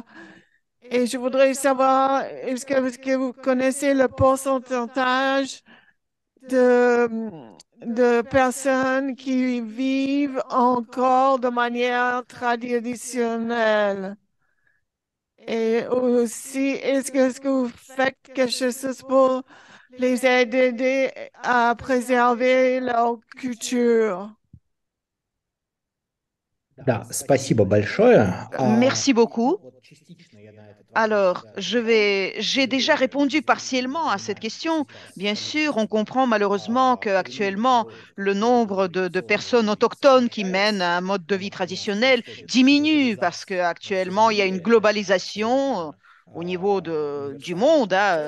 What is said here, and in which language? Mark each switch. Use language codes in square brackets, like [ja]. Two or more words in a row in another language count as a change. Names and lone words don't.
[fr] Et je voudrais savoir, est-ce que vous connaissez le pourcentage de, de personnes qui vivent encore de manière traditionnelle? Et aussi, est-ce que vous faites quelque chose pour les aider à préserver leur culture? [ru] Да, спасибо большое. [fr] Merci beaucoup. Alors, j'ai déjà répondu partiellement à cette question. Bien sûr, on comprend malheureusement qu'actuellement, le nombre de personnes autochtones qui mènent un mode de vie traditionnel diminue parce qu'actuellement, il y a une globalisation au niveau du monde, hein.